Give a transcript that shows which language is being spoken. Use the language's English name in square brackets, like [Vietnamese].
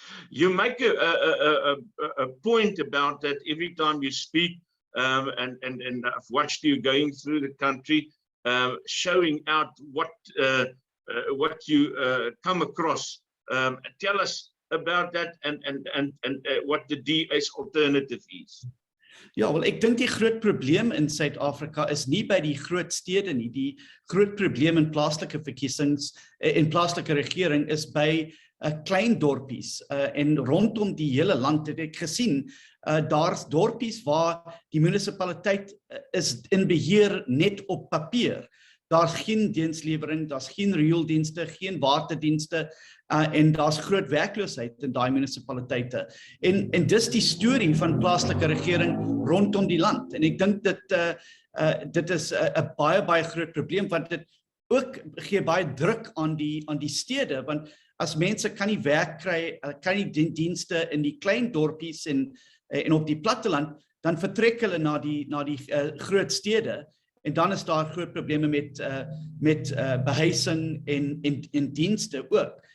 [English] You make a point about that every time you speak, and I've watched you going through the country, showing out what you come across. Tell us about that and what the DA's alternative is. [Afrikaans] Ja, wel, ek dink die groot probleem in Suid-Afrika is nie by die groot stede nie. Die groot probleem in plaaslike verkiesings en plaaslike regering is by klein dorpies en rondom die hele land het ek gesien daar's dorpies waar die munisipaliteit is in beheer net op papier. Daar's geen dienslewering, daar's geen riooldienste, geen waterdienste en daar's groot werkloosheid in daai munisipaliteite. En dis die storie van plaaslike regering rondom die land. En ek dink dit is 'n baie groot probleem want dit ook gee baie druk aan die stede want as mense kan nie werk kry, kan nie dienste in die klein dorpies en op die platteland, dan vertrek hulle na die groot stede. En dan is daar groot probleme met behuising en dienste ook.